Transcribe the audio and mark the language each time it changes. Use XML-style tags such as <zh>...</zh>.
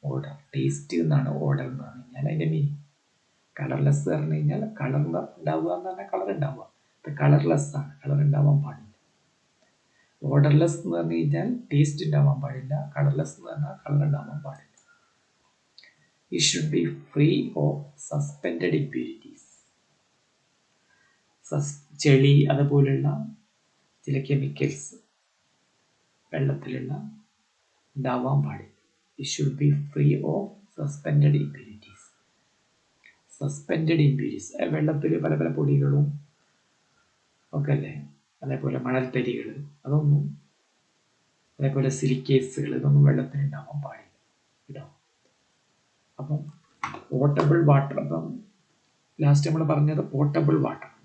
<ml>Order, taste എന്നാണ് order എന്ന് പറഞ്ഞു കഴിഞ്ഞാൽ അതിൻ്റെ മീനിങ്. കളർലെസ് പറഞ്ഞു കഴിഞ്ഞാൽ കളർ ഉണ്ടാവുക എന്ന് പറഞ്ഞാൽ കളർ ഉണ്ടാവുക. അത് കളർലെസ് ആണ്, കളർ ഉണ്ടാവാൻ പാടില്ല. ഓർഡർലെസ് എന്ന് പറഞ്ഞു കഴിഞ്ഞാൽ ടേസ്റ്റ് ഉണ്ടാവാൻ പാടില്ല. കളർലെസ് എന്ന് പറഞ്ഞാൽ കളർ ഉണ്ടാവാൻ പാടില്ല.</ml> <en>It should be free of suspended impurities.</en> <ml>ചെളി അതുപോലുള്ള ചില കെമിക്കൽസ് വെള്ളത്തിലുള്ള ഉണ്ടാവാൻ പാടില്ല.</ml> <en>It should be free of suspended impurities.</en> <ml>Suspended impurities വെള്ളത്തിൽ പല പല പൊടികളും ഒക്കെ അല്ലേ, അതേപോലെ മണൽത്തരികൾ, അതൊന്നും, അതേപോലെ സിലിക്കേസുകൾ, ഇതൊന്നും വെള്ളത്തിൽ ഉണ്ടാവാൻ പാടില്ല കേട്ടോ. അപ്പം പോർട്ടബിൾ വാട്ടർ, അപ്പം ലാസ്റ്റ് നമ്മൾ പറഞ്ഞത് പോർട്ടബിൾ വാട്ടർ.</ml>